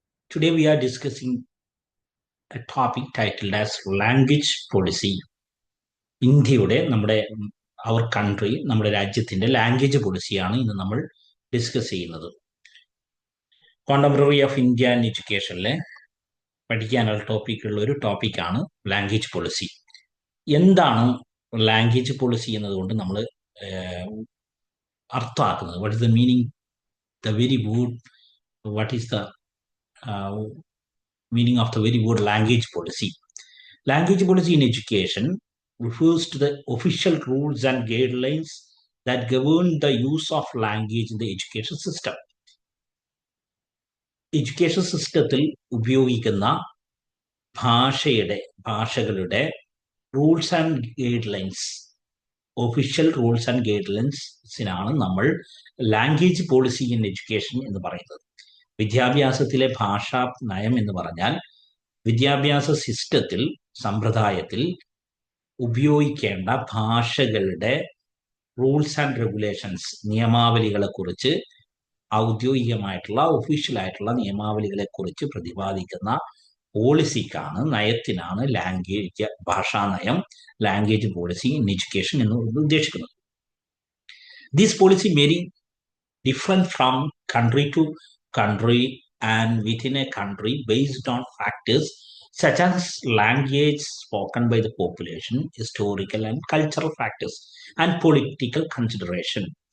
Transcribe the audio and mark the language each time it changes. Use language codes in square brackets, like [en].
[en] Today we are discussing a topic titled as language policy. [ml] ഇന്ത്യയുടെ [en] അവർ കൺട്രി [ml] നമ്മുടെ രാജ്യത്തിന്റെ language പോളിസിയാണ് ഇന്ന് നമ്മൾ ഡിസ്കസ് ചെയ്യുന്നത്. കോണ്ടംപററി ഓഫ് ഇന്ത്യ ആൻഡ് എഡ്യൂക്കേഷനിലെ പഠിക്കാനുള്ള ടോപ്പിക്കുള്ള ഒരു ടോപ്പിക്കാണ് ലാംഗ്വേജ് പോളിസി. എന്താണ് ലാംഗ്വേജ് പോളിസി എന്നതുകൊണ്ട് നമ്മൾ അർത്ഥമാക്കുന്നത്? [en] What is the meaning, the very word, what is the meaning of the very word language policy. Language policy in education refers to the official rules and guidelines that govern the use of language in the education system. [ml] Education സിസ്റ്റത്തിൽ ഉപയോഗിക്കുന്ന ഭാഷകളുടെ rules and guide lines, official rules and guide ലൈൻസിനാണ് നമ്മൾ language policy in education എന്ന് പറയുന്നത്. വിദ്യാഭ്യാസത്തിലെ ഭാഷാ നയം എന്ന് പറഞ്ഞാൽ വിദ്യാഭ്യാസ സിസ്റ്റത്തിൽ, സമ്പ്രദായത്തിൽ ഉപയോഗിക്കേണ്ട ഭാഷകളുടെ റൂൾസ് ആൻഡ് റെഗുലേഷൻസ്, നിയമാവലികളെ കുറിച്ച്, ഔദ്യോഗികമായിട്ടുള്ള ഒഫീഷ്യലായിട്ടുള്ള നിയമാവലികളെ കുറിച്ച് പ്രതിപാദിക്കുന്ന പോളിസിക്കാണ്, നയത്തിനാണ് ലാംഗ്വേജ് ഭാഷാ നയം, ലാംഗ്വേജ് പോളിസി ഇൻ എഡ്യൂക്കേഷൻ എന്ന് ഉദ്ദേശിക്കുന്നത്. [en] This policy very different from country to country and within a country based on factors such as language spoken by the population, historical and cultural factors and political consideration.